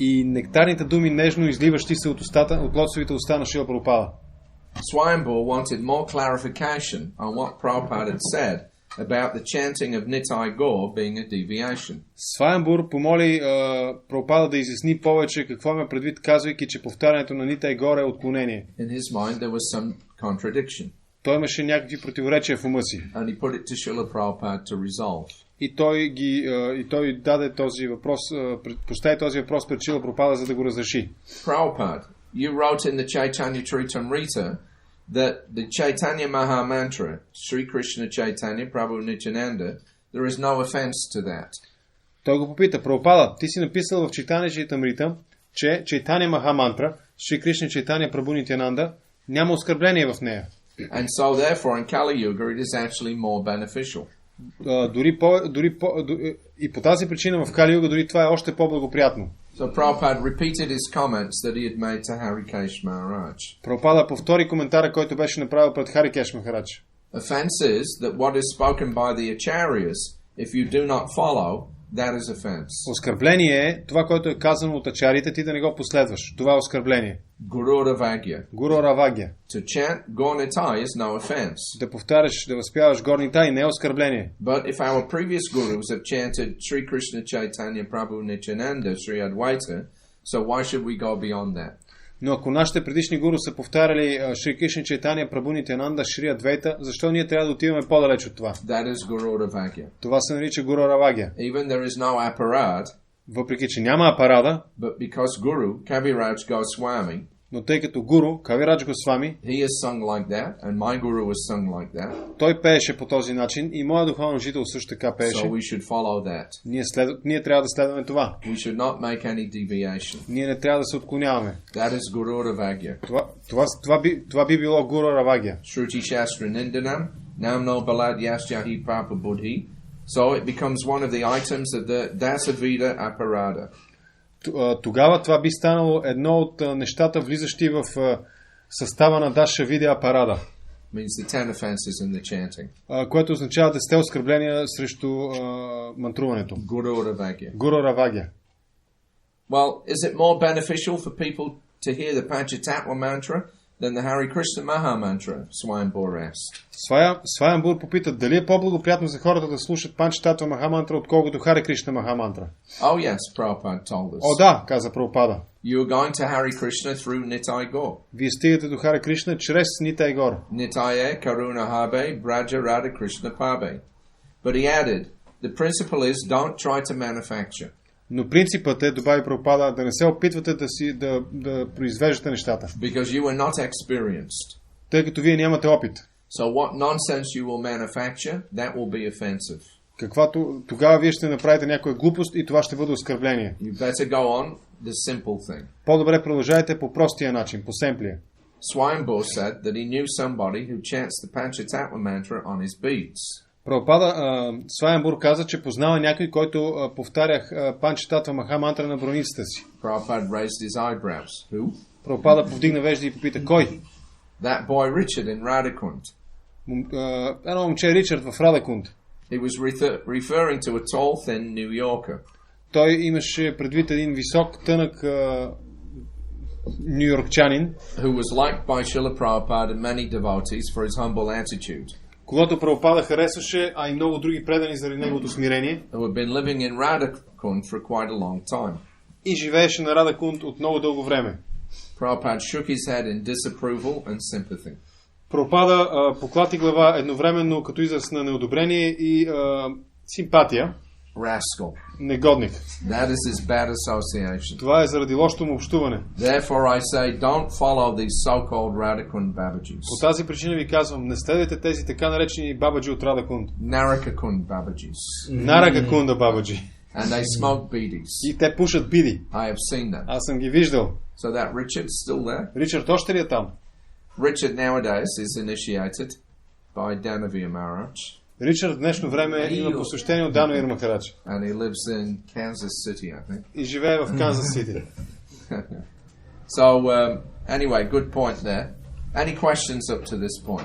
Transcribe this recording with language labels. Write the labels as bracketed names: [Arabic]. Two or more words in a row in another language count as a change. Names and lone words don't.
[Bulgarian] И нектарните думи нежно изливащи се от лотосовите уста на Шрила Прабхупада. [English] Swayambhur wanted more clarification on what Prabhupada had said about the chanting of Nitai Gaur being a deviation. [Bulgarian] Сваямбур помоли Прабхупада да изясни повече какво има предвид, казвайки, че повтарянето на Нитай Гор е отклонение. [English] In his mind there was some contradiction. [Bulgarian] Той имаше някакви противоречия в ума си. [English] And he put it to Srila Prabhupada to resolve. [Bulgarian] И той даде този въпрос, постави този въпрос пред Шрила Прабхупада, за да го разреши. [English] Prabhupada, you wrote in the Chaitanya Charitamrita that the Chaitanya Maha Mantra, Sri Krishna Chaitanya Prabhu Nityananda, there is no offense to that. [Bulgarian] Той го попита: Прабхупада, ти си написал в Чайтания Чаритамрита, че Чайтания Маха Мантра, Шри Кришна Чайтания Прабhu Нитянанда, няма оскърбление в нея. [English] And so therefore in Kali Yuga it is actually more beneficial. [Bulgarian] И по тази причина в Кали Юга дори това е още по-благоприятно. [English] So Prabhupada repeated his comments that he had made to Harikesh Maharaj. [Bulgarian] Прабхупада повтори коментара, който беше направил пред Харикеш Махарадж. [English] Offense is that what is spoken by the acharyas, if you do not follow, that is offense. [Bulgarian] Оскърбление е това, което е казано от ачарите, ти да не го последваш. Това е оскърбление. [Sanskrit] गुरु अवज्ञा. गुरु अवज्ञा. [English] To chant Gaur-Nitai is no offense. [Bulgarian] Да повтаряш, да възпяваш Gaur-Nitai не е оскърбление. [English] But if our previous gurus have chanted Sri Krishna Chaitanya Prabhu Nityananda Sri Advaita, so why should we go beyond that? [Bulgarian] Но ако нашите предишни гуру са повтаряли Шри Кришна Чайтания Прабhu Нитянанда Шри Адвайта, защо ние трябва да отиваме по-далеч от това? [English] That is [Sanskrit] गुरु अवज्ञा. [Bulgarian] Това се нарича [Sanskrit] गुरु अवज्ञा. [English] Even there is no aparad, [Bulgarian] въпреки че няма апарада, [English] but because Guru Kaviraj Goswami, [Bulgarian] но тъй като гуру Кавирадж Госвами, [English] he is sung like that, and my guru was sung like that. [Bulgarian] Той пееше по този начин и моят духовен учител също така пееше. [English] So we should follow that. [Bulgarian] Ние трябва да следваме това. [English] We should not make any deviation. [Bulgarian] Ние не трябва да се отклоняваме. [English] That is [Sanskrit] गुरु अवज्ञा. [Bulgarian] Това би било Гуру Равагя. [Sanskrit] श्रुति शास्त्र निन्दनम्, नाम्नो बलाद् यस्य हि पाप बुद्धिः. [English] So it becomes one of the items of the [Sanskrit] दशविध अपराध. [Bulgarian] Тогава това би станало едно от нещата, влизащи в състава на [Sanskrit] दश विध अपराध. [Bulgarian] Което означава 10 оскърбления срещу мантруването. Гуру Равагя. [English] Well, is it more beneficial for people to hear the Panchatattva mantra than the Hare Krishna Maha Mantra? Swayambhur asked. [Bulgarian] Сваямбур попита дали е по-благоприятно за хората да слушат Панчататва Маха Мантра, отколкото Харе Кришна Маха Мантра. [English] Oh yes, Prabhupada told us. [Bulgarian] О да, каза Прабхупада. [English] You are going to Hare Krishna through Nitai Gaur. [Bulgarian] Вие стигате до Харе Кришна чрез Нитай Гор. [Bangla] নিতাই করুণা হবে ব্রজে রাধা কৃষ্ণ পাবে. [English] But he added, the principle is don't try to manufacture. [Bulgarian] Но принципът е, добави Прабхупада, да не се опитвате да произвеждате нещата. [English] Because you are not experienced. [Bulgarian] Тъй като вие нямате опит. [English] So what nonsense you will manufacture, that will be offensive. [Bulgarian] Тогава вие ще направите някоя глупост и това ще бъде оскърбление. [English] You better go on the simple thing. [Bulgarian] По-добре продължайте по простия начин, по семплия. [English] Swayambhur said that he knew somebody who chants the Panchatattva mantra on his beads. [Bulgarian] Прабхупада, Сваямбур каза, че познава някой, който повтарях Панчататва Маха Мантра на броницата си. [English] Prabhupada raised his eyebrows. Who? [Bulgarian] Прабхупада повдигна вежди и попита, кой? [English] That boy Richard in Radhakund. [Bulgarian] Едно момче Ричард в Радакунд. [English] He was referring to a tall, thin New Yorker. [Bulgarian] Той имаше предвид един висок, тънък нюйоркчанин, [English] who was liked by Srila Prabhupada and many devotees for his humble attitude. [Bulgarian] Когато Прабхупада харесваше, а и много други предани заради неговото смирение. [English] Who had been living in Radhakund for quite a long time. [Bulgarian] И живееше на Радакунд от много дълго време. [English] Prabhupada shook his head in disapproval and sympathy. [Bulgarian] Прабхупада поклати глава едновременно като израз на неодобрение и симпатия. [English] Rascal. [Bulgarian] Негодник. [English] That is his bad association. [Bulgarian] Това е заради лошото му общуване. [English] Therefore I say, don't follow these so-called Radhakund Babajis. [Bulgarian] По тази причина ви казвам, не следвайте тези така наречени бабаджи от Радакунд. [English] Narakakund Babajis. [Bulgarian] Наракакунда бабаджи. [English] And they smoke bidis. [Bulgarian] И те пушат биди. [English] I have seen them. [Bulgarian] Аз съм ги виждал. [English] So that Richard's still there? [Bulgarian] Ричард още ли е там? [English] Richard nowadays is initiated by Dhanavir Maharaj. [Bulgarian] Ричард в днешно време има посвещение от Дановир Махарадж. And he lives in Kansas City, I think. И живее в Канзас Сити. [English] So, anyway, good point there. Any questions up to this point?